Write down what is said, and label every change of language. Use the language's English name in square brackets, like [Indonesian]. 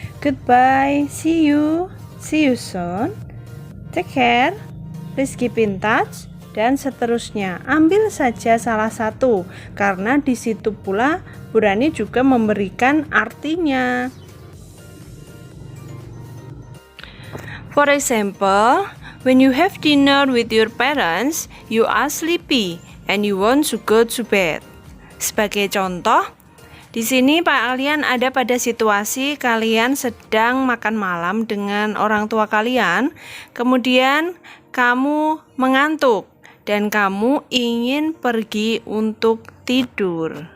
[English] Goodbye, see you soon, take care, please keep in touch, [Indonesian] dan seterusnya. Ambil saja salah satu, karena di situ pula Bu Rani juga memberikan artinya. [English] For example, when you have dinner with your parents, you are sleepy and you want to go to bed. [Indonesian] Sebagai contoh, di sini kalian ada pada situasi kalian sedang makan malam dengan orang tua kalian, kemudian kamu mengantuk dan kamu ingin pergi untuk tidur.